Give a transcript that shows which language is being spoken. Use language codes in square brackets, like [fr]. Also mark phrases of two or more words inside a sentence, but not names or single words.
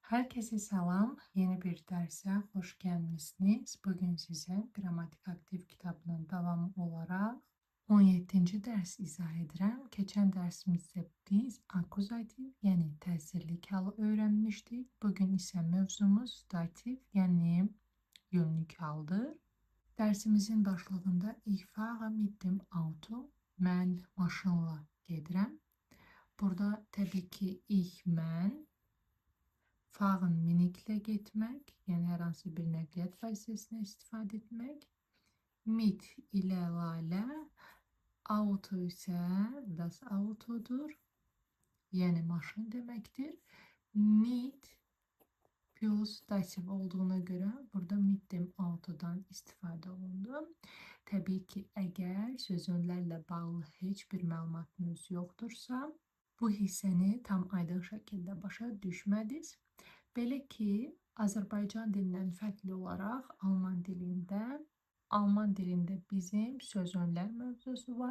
[tr] Herkese selam. Yeni bir derse hoş gelmişsiniz. Bugün size Gramatik Aktiv kitabının devamı olarak 17. [az] ders izah edirəm. Keçən dərsimizdə biz akuzativ, yəni təsirli halı öyrənmişdik. Bugün isə mövzumuz dativ, yəni yönlük haldır. Dərsimizin başlığında [de] ich fahre mit dem Auto, [az] mən maşınla gedirəm. Burada təbii ki ich, mən, fahren miniklə getmək, yəni hər hansı bir nəqliyyat vasitəsindən istifadə etmək. Mit ilə lalə, auto isə [de] das autodur, [az] yəni maşın deməkdir. Mit plus dativ olduğuna görə burada [de] mit dem autodan [az] istifadə olundu. Təbii ki, əgər sözünlərlə bağlı heç bir məlumatınız yoxdursa, bu hissəni tam aydın şəkildə başa düşmədiniz. Belə ki, Azərbaycan dilindən fərqli olaraq Alman dilində bizim sözünlər mövzusu var.